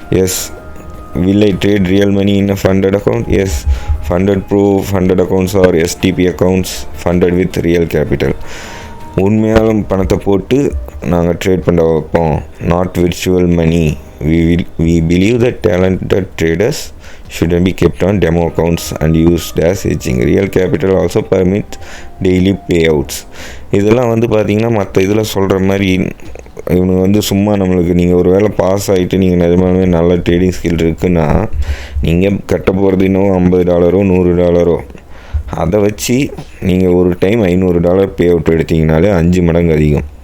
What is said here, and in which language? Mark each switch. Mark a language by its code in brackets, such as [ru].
[en] Yes, will I trade real money in a funded account? Yes, funded funded accounts or STP accounts funded with real capital. [ta] உண்மையாலும் பணத்தை போட்டு நாங்கள் trade பண்ண வைப்போம், [en] Not virtual money. We believe that talented traders shouldn't be kept on demo accounts and used as hedging. Real capital also permits daily payouts. [ta] இதெல்லாம் வந்து பார்த்தீங்கன்னா மற்ற இதில் சொல்கிற மாதிரி இவனுக்கு வந்து சும்மா நம்மளுக்கு நீங்கள் ஒரு வேளை பாஸ் ஆகிட்டு நீங்கள் நிஜமாவே நல்ல ட்ரேடிங் ஸ்கில் இருக்குன்னா நீங்கள் கட்ட போகிறது இன்னும் $50 $100 அதை வச்சு நீங்கள் ஒரு டைம் $500 பே அவுட் எடுத்திங்கனாலே 5 மடங்கு அதிகம்.